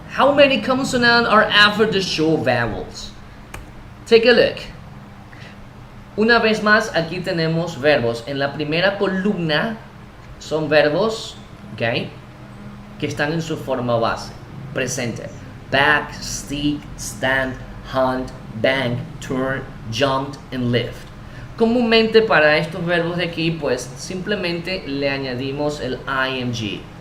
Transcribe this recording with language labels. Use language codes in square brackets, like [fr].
[en] How many consonants are after the short vowels? Take a look. [es] Una vez más, aquí tenemos verbos. En la primera columna son verbos, ¿ok?, que están en su forma base, presente. [en] Back, stick, stand, hunt, bang, turn, jumped, and lift. [es] Comúnmente para estos verbos de aquí, pues simplemente le añadimos el ing.